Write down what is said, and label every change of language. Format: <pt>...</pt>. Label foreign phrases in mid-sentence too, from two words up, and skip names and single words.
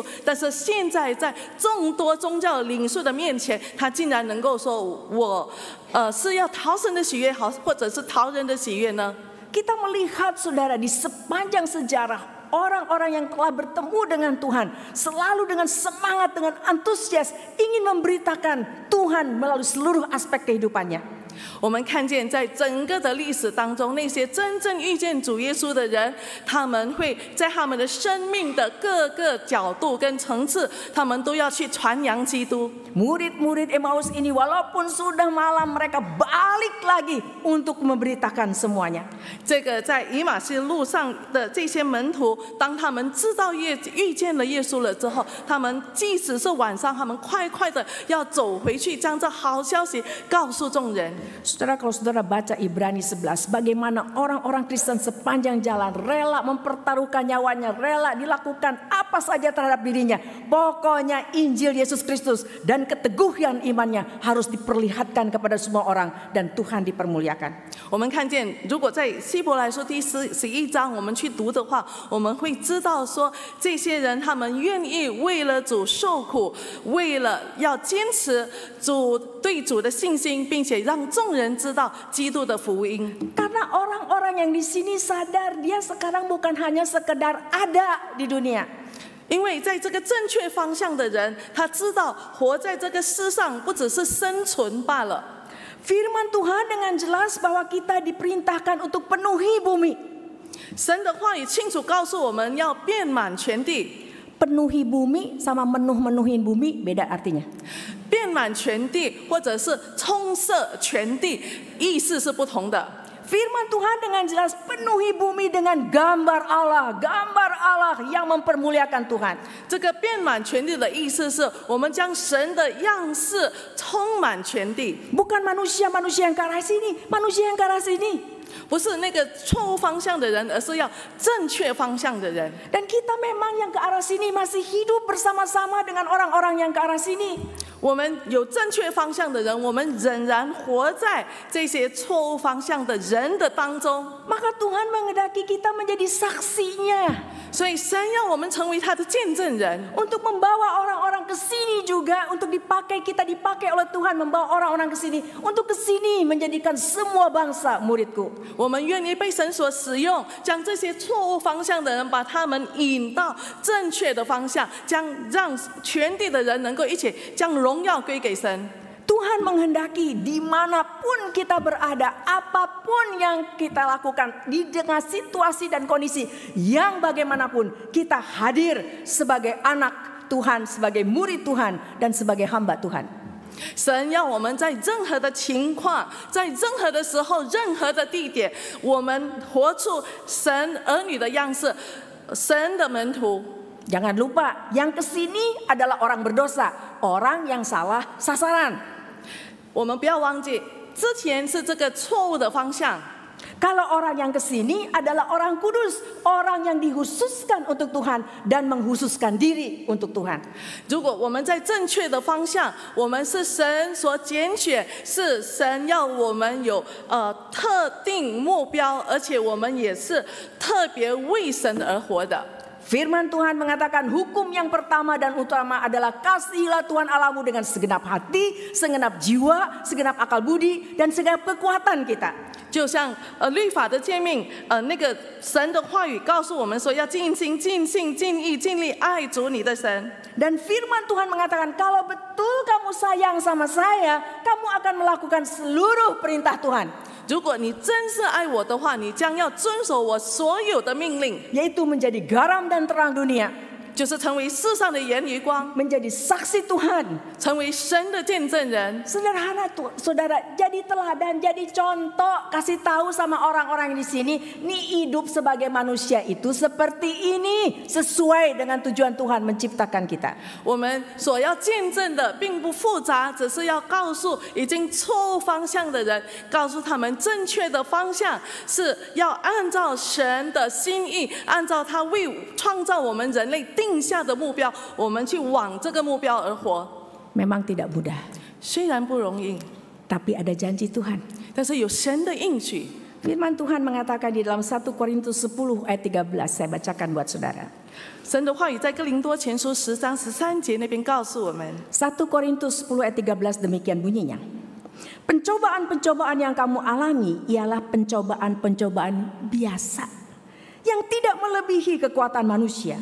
<zh>但是现在在众多宗教领袖的面前，他竟然能够说：“我是要讨神的喜悦，或者是讨人的喜悦呢？”</zh> <id>Kita melihat saudara di sepanjang sejarah orang-orang yang telah bertemu dengan Tuhan selalu dengan semangat, dengan antusias ingin memberitakan Tuhan melalui seluruh aspek kehidupannya.</id> <zh>我们看见在整个的历史当中，那些真正遇见主耶稣的人，他们会在他们的生命的各个角度跟层次，他们都要去传扬基督。</zh> <id>Murid-murid Emmaus ini walaupun sudah malam mereka balik lagi untuk memberitakan semuanya.</id> <zh>这个在以马忒路上的这些门徒，当他们知道遇见了耶稣了之后，他们即使是晚上，他们快快的要走回去，将这好消息告诉众人。</zh> <id>Saudara, kalau saudara baca Ibrani 11, bagaimana orang-orang Kristen sepanjang jalan rela mempertaruhkan nyawanya, rela dilakukan apa saja terhadap dirinya. Pokoknya Injil Yesus Kristus dan keteguhan imannya harus diperlihatkan kepada semua orang dan Tuhan dipermuliakan.</id> <zh>我们看见，如果在希伯来书第11章我们去读的话，我们会知道说，这些人他们愿意为了主受苦，为了要坚持对主的信心，并且让众人知道基督的福音。</zh> <id>Karena orang-orang yang di sini sadar dia sekarang bukan hanya sekedar ada di dunia.</id> <zh>因为在这个正确方向的人，他知道活在这个世上不只是生存罢了。</zh> <id>Firman Tuhan dengan jelas bahwa kita diperintahkan untuk penuhi bumi.</id> <zh>神的话语清楚告诉我们要遍满全地。</zh> <id>Penuhi bumi sama menuhin bumi beda artinya.</id> <zh>遍满全地或者是充塞全地，意思是不同的。</zh> <id>Firman Tuhan dengan jelas penuhi bumi dengan gambar Allah yang mempermuliakan Tuhan.</id> <zh>这个遍满全地的意思是我们将神的样式充满全地，</zh> <id>Bukan manusia-manusia yang ke arah sini, manusia yang ke arah sini.</id> <zh>不是那个错误方向的人，而是要正确方向的人。</zh> <id>Dan kita memang yang ke arah sini masih hidup bersama-sama dengan orang-orang yang ke arah sini.</id> <zh>我们有正确方向的人，我们仍然活在这些错误方向的人的当中。</zh> <id>Maka Tuhan menghendaki kita menjadi saksinya.</id> <zh>所以神要我们成为他的见证人，</zh> <id>Untuk membawa orang-orang ke sini juga, untuk kita dipakai oleh Tuhan membawa orang-orang ke sini, untuk ke sini menjadikan semua bangsa muridku.</id> <zh>我们愿意被神所使用，将这些错误方向的人，把他们引到正确的方向，让全地的人能够一起将荣耀归给神。</zh> <id>Tuhan menghendaki dimanapun kita berada, apapun yang kita lakukan, di tengah situasi dan kondisi yang bagaimanapun, kita hadir sebagai anak Tuhan, sebagai murid Tuhan, dan sebagai hamba Tuhan.</id> <zh>神要我们在任何的情况，在任何的时候、任何的地点，我们活出神儿女的样式，神的门徒。</zh> <id>Jangan lupa, yang kesini adalah orang berdosa, orang yang salah sasaran.</id> <zh>我们不要忘记，之前是这个错误的方向。</zh> <id>Kalau orang yang kesini adalah orang kudus, orang yang dikhususkan untuk Tuhan dan menghususkan diri untuk Tuhan.</id> <zh>如果我们在正确的方向，我们是神所拣选，是神要我们有特定目标，而且我们也是特别为神而活的。</zh> <id>Firman Tuhan mengatakan hukum yang pertama dan utama adalah kasihilah Tuhan Allahmu dengan segenap hati, segenap jiwa, segenap akal budi, dan segenap kekuatan kita.</id> <zh>就像律法的诫命，那个神的话语告诉我们说，要尽心、尽性、尽意、尽力爱主你的神。</zh> <id>Dan firman Tuhan mengatakan kalau betul kamu sayang sama saya, kamu akan melakukan seluruh perintah Tuhan.</id> <zh>如果你真是爱我的话，你将要遵守我所有的命令，</zh> <id>Yaitu menjadi garam dan terang dunia,</id> <zh>就是成为世上的盐与光，</zh> <id>menjadi saksi Tuhan.</id> <zh>成为神的见证人。</zh> <id>Sederhana tuh, saudara, jadi teladan, jadi contoh, kasih tahu sama orang-orang di sini, nih hidup sebagai manusia itu seperti ini, sesuai dengan tujuan Tuhan menciptakan kita.</id> <zh>我们所要见证的并不复杂，只是要告诉已经错误方向的人，告诉他们正确的方向是要按照神的心意，按照他为创造我们人类定下的目标，我们去往这个目标而活。</zh> <id>Memang tidak mudah,</id> <zh>虽然不容易，</zh> <id>tapi ada janji Tuhan.</id> <zh>但是有神的应许。</zh> <id>Firman Tuhan mengatakan di dalam 1 Korintus 10 ayat 13, saya bacakan buat saudara.</id> <zh>神的话语在哥林多前书10章13节那边告诉我们，</zh> <id>1 Korintus 10 ayat 13 demikian bunyinya. Pencobaan-pencobaan yang kamu alami ialah pencobaan-pencobaan biasa yang tidak melebihi kekuatan manusia.</id>